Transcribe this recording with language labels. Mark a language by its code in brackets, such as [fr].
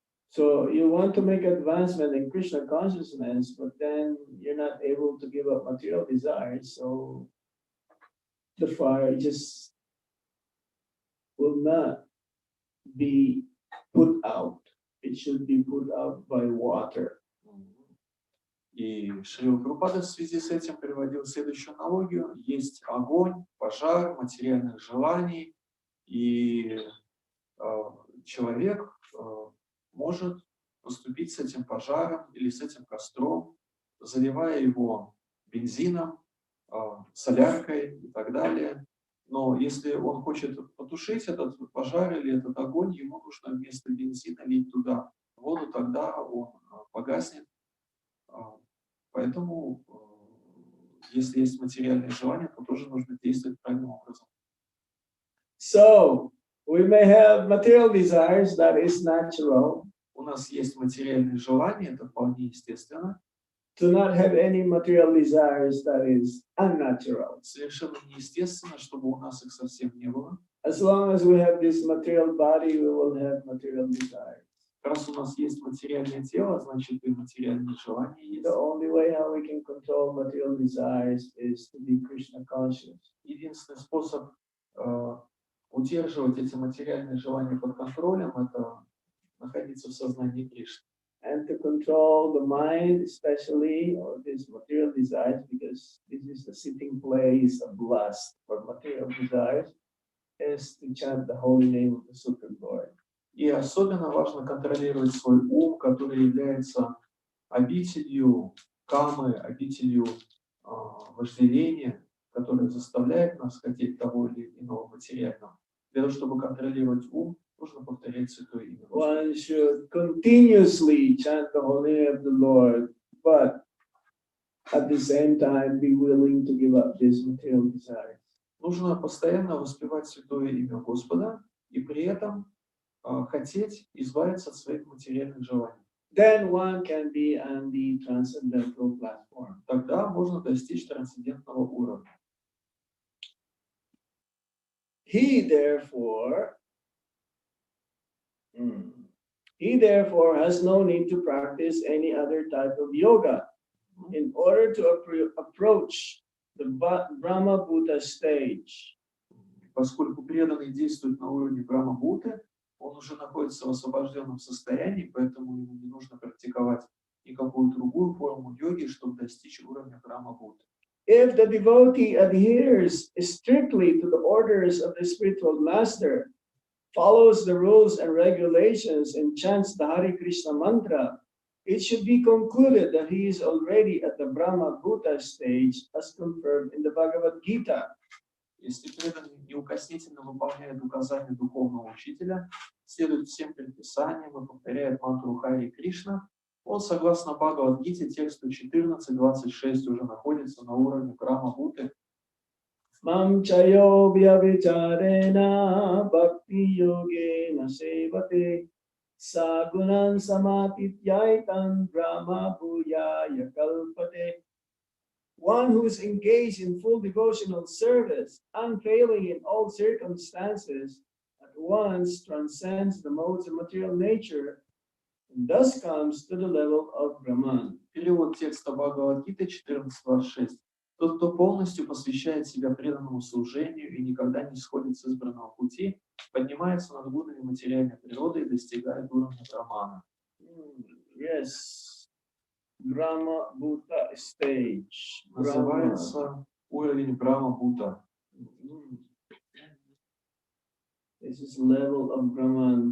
[en] So you want to make advancement in Krishna consciousness, but then you're not able to give up material desires. So the fire just will not be put out. It should be put out by water. [ru] И Шрила Прабхупада в связи с этим приводил следующую аналогию. Есть огонь, пожар, материальных желаний, и человек может поступить с этим пожаром или с этим костром, заливая его бензином, соляркой и так далее. Но если он хочет потушить этот пожар или этот огонь, ему нужно вместо бензина лить туда воду, тогда он погаснет. Поэтому, если есть материальные желания, то тоже нужно действовать правильным образом. [en] So, we may have material desires, that is natural. [ru] У нас есть материальные желания, это вполне естественно. [en] To not have any material desires, that is unnatural. [ru] Совершенно неестественно, чтобы у нас их совсем не было. [en] As long as we have this material body, we will have material desires. [ru] Раз у нас есть материальное тело, значит и материальные желания есть. [en] The only way how we can control material desires is to be Krishna conscious. [ru] Единственный способ удерживать эти материальные желания под контролем — это находиться в сознании Кришны. [en] And to control the mind, especially, or these material desires, because this is the sitting place of lust for material desires, is to chant the holy name of the Supreme Lord. [ru] И особенно важно контролировать свой ум, который является обителью камы, обителью вожделения, которое заставляет нас хотеть того или иного материального. Для того, чтобы контролировать ум, нужно повторять святое имя. [en] One should continuously chant the holy name of the Lord, but at the same time be willing to give up these material desires. [ru] Нужно постоянно воспевать святое имя Господа и при этом хотеть избавиться от своих материальных желаний. [en] Then one can be on the transcendental platform. [ru] Тогда можно достичь трансцендентного уровня. [en] He therefore has no need to practice any other type of yoga in order to approach the Brahma Bhuta stage. [ru] Поскольку преданный действует на уровне Брахма-Бхуты, он уже находится в освобожденном состоянии, поэтому ему не нужно практиковать никакую другую форму йоги, чтобы достичь уровня Брахма-Бхуты. [en] If the devotee adheres strictly to the orders of the spiritual master, follows the rules and regulations, and chants the Hare Krishna mantra, it should be concluded that he is already at the Brahma Bhuta stage, as confirmed in the Bhagavad Gita. [ru] Если преданный неукоснительно выполняет указания духовного учителя, следует всем предписаниям и повторяет мантру Хари Кришна, он, согласно Бхагавад-гите, тексту 14.26, уже находится на уровне Брахма-Бхуты. [sa] Mam chayo vyavicharena bhakti yogena sevate sagunan samatityaitan brahma bhuyaya kalpate. [en] One who is engaged in full devotional service, unfailing in all circumstances, at once transcends the modes of material nature and thus comes to the level of Brahman. [ru] Перевод текста Бхагавад-гиты 14.26. Тот, кто полностью посвящает себя преданному служению и никогда не сходит с избранного пути, поднимается над гунами материальной природы и достигает уровня Брамана. [en] Yes. Brahma Bhuta stage. [ru] Называется уровень Брахма-Бхута. [en] This is level of Brahman.